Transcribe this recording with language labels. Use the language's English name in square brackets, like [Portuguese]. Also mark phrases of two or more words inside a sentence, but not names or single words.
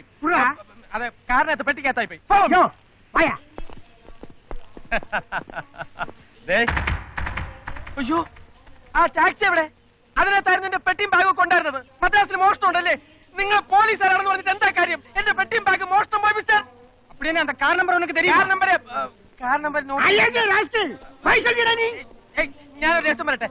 [Malayalam] അതെ, കാറിനകത്ത് പെട്ടിക്കകത്തായി പോയി. അയ്യോ, ആ ടാക്സി എവിടെ? അതിനകത്തായിരുന്നു എന്റെ പെട്ടിയും ബാഗും കൊണ്ടായിരുന്നത്. മദ്രാസിൽ മോഷണം ഉണ്ടല്ലേ? നിങ്ങൾ പോലീസുകാരാണെന്ന് പറഞ്ഞിട്ട് എന്താ കാര്യം? എന്റെ പെട്ടിയും ബാഗ് മോഷണം പോയി മിസ്റ്റർ. [Tamil] அப்படியே அந்த கார் நம்பர் உனக்கு தெரியும்? [Malayalam] കാർ നമ്പർ ഞാനൊരു രസം പറയട്ടെ.